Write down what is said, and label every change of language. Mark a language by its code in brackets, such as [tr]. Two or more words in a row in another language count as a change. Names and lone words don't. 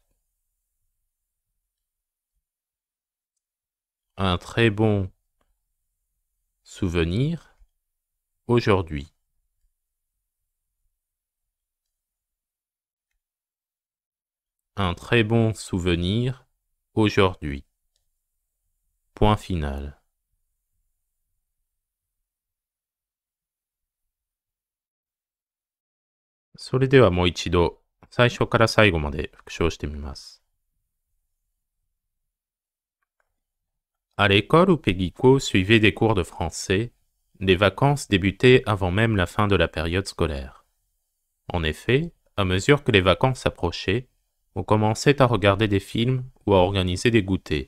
[fr] Un très bon souvenir aujourd'hui. Un très bon souvenir aujourd'hui. Point final. [ja] それではもう一度、最初から最後まで復唱してみます。 [fr] À l'école où Peggyco suivait des cours de français, les vacances débutaient avant même la fin de la période scolaire. En effet, à mesure que les vacances approchaient, on commençait à regarder des films ou à organiser des goûters.